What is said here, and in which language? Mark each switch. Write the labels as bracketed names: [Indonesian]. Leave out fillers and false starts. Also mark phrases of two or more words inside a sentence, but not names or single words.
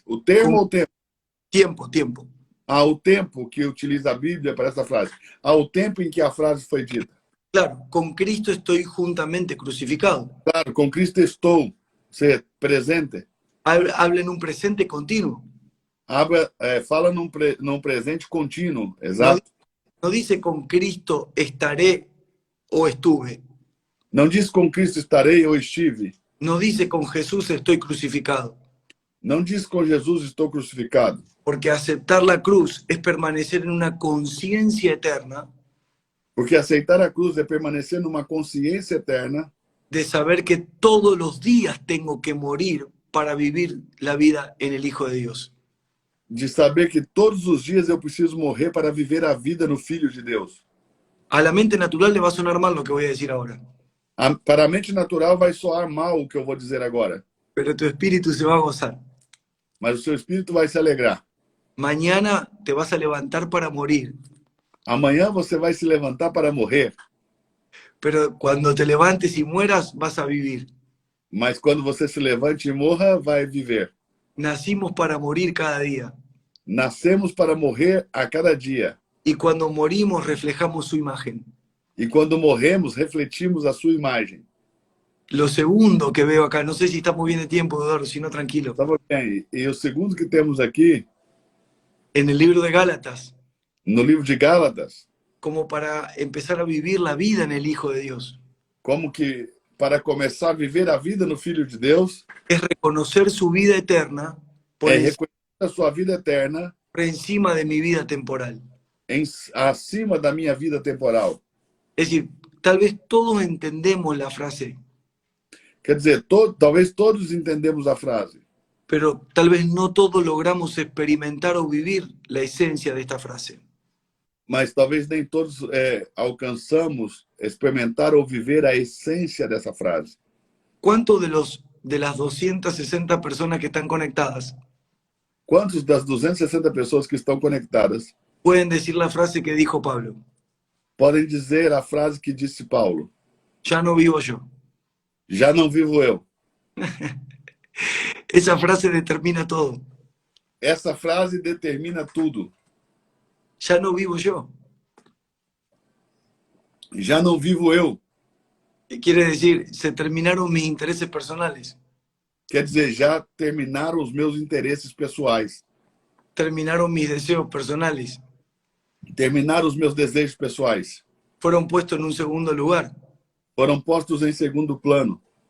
[Portuguese] O termo ou o tempo? [Spanish] Tiempo. [Portuguese] O tempo que utiliza a Bíblia para esta frase. O tempo em que a frase foi dita. [Spanish] Claro, con Cristo estoy juntamente crucificado. [Portuguese] Claro, com Cristo estou, ser presente. [Spanish] Habla en un presente continuo. [Portuguese] Fala num presente contínuo, exato. [Spanish] No dice con Cristo estaré o estuve. [Portuguese] Não diz com Cristo estarei ou estive. [Spanish] No dice con Jesús estoy crucificado. [Portuguese] Não diz com Jesus estou crucificado. [Spanish] Porque aceptar la cruz es permanecer en una conciencia eterna. [Portuguese] Porque aceitar a cruz é permanecer numa consciência eterna. [Spanish] De saber que todos los días tengo que morir para vivir la vida en el Hijo de Dios. [Portuguese] De saber que todos os dias eu preciso morrer para viver a vida no Filho de Deus. [Spanish] A la mente natural le va a sonar mal lo que voy a decir ahora. [Portuguese] Para a mente natural vai soar mal o que eu vou dizer agora. [Spanish] Pero tu espíritu se va a gozar. [Portuguese] Mas o seu espírito vai se alegrar. [Spanish] Mañana te vas a levantar para morir. [Portuguese] Amanhã você vai se levantar para morrer. [Spanish] Pero cuando te levantes y mueras, vas a vivir. [Portuguese] Mas quando você se levante e morra, vai viver. [Spanish] Nacimos para morir cada día. [Portuguese] Nascemos para morrer a cada dia. [Spanish] Y cuando morimos, reflejamos su imagen. [Portuguese] E quando morremos, refletimos a sua imagem. [Spanish] Lo segundo que veo acá, no sé si estamos bien de tiempo, Eduardo, si no, tranquilo. [Portuguese] Estamos bem. E o segundo que temos aqui, [Spanish] En el libro de Gálatas, [Portuguese] no livro de Gálatas, [Spanish] como para empezar a vivir la vida en el Hijo de Dios. [Portuguese] como que para começar a viver a vida no Filho de Deus, [Spanish] Es reconocer su vida eterna por, [Portuguese] reconhecer a sua vida eterna [Spanish] por encima de mi vida temporal. [Portuguese] acima da minha vida temporal. [Spanish] Es decir, tal vez todos entendemos la frase, [Portuguese] Quer dizer, talvez todos entendemos a frase, [Spanish] pero tal vez no todos logramos experimentar o vivir la esencia de esta frase. [Portuguese] mas talvez nem todos alcançamos experimentar ou viver a essência dessa frase. [Spanish] ¿Cuántos de las 260 personas que están conectadas [Portuguese] Quantos das 260 pessoas que estão conectadas [Spanish] pueden decir la frase que dijo Pablo? [Portuguese] podem dizer a frase que disse Paulo? [Spanish] Ya no vivo yo. [Portuguese] Já não vivo eu. [Spanish] Esa frase determina todo. [Portuguese] Essa frase determina tudo. [Spanish] Ya no vivo yo. [Portuguese] Já não vivo eu. [Spanish] Quiere decir, se terminaron mis intereses personales. [Portuguese] Quer dizer, já terminaram os meus interesses pessoais. [Spanish] Terminaron mis deseos personales. [Portuguese] Terminaram os meus desejos pessoais. [Spanish] Fueron puestos en un segundo lugar. [Portuguese] Foram postos em segundo plano.